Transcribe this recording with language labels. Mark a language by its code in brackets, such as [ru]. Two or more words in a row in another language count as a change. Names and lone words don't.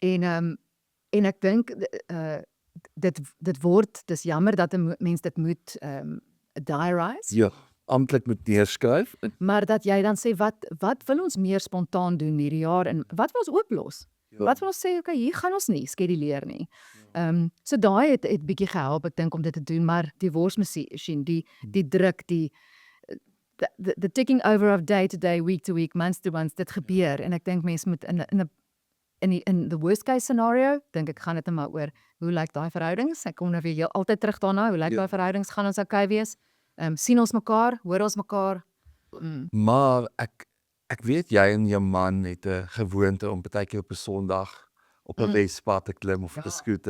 [af] En ek dink dis jammer dat 'n mens dit moet diarise, Ja. Amptelik moet neerskryf. maar dat jy dan sê wat wil ons meer spontaan doen hierdie jaar en wat wil ons ooplos? Wat wil ons sê, okay, hier gaan ons nie skeduleer nie. So daai het bietjie gehelp, ek dink, om dit te doen, maar die worsmasjien, die druk, [en] the ticking over of day to day, week to week, month to month, [af] dit gebeur en ek dink mense moet in [en] the worst case scenario, [af] dink ek gaan dit maar oor hoe lyk daai verhoudings? Ek kom nou weer altyd terug daarna, hoe lyk daai verhoudings? Gaan ons okay wees? Sien ons mekaar? Hoor ons mekaar? Maar ek weet jy en jou man het 'n gewoonte om partykeer op 'n Sondag op 'n Wespad te klim of op 'n skooter.